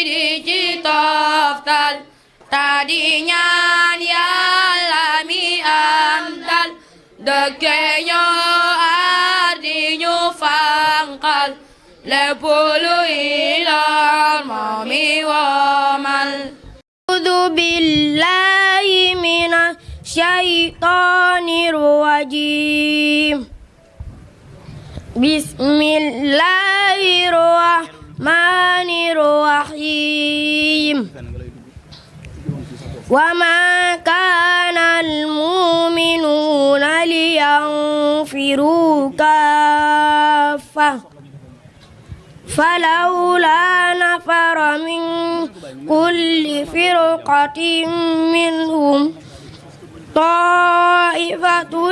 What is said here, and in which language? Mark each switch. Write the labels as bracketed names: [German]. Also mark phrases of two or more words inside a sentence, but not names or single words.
[Wolof] di ci toftal daa di ñaan Yàlla mi am dal dëkke ñoo di ñu fanqal lépp luy lor moomi womal [Arabic] أعوذ بالله من الشيطان الرجيم بسم الله الرحمن الرحيم وما كان المؤمنون لينفروا كافة فلولا نفر من كل فرقة منهم طائفة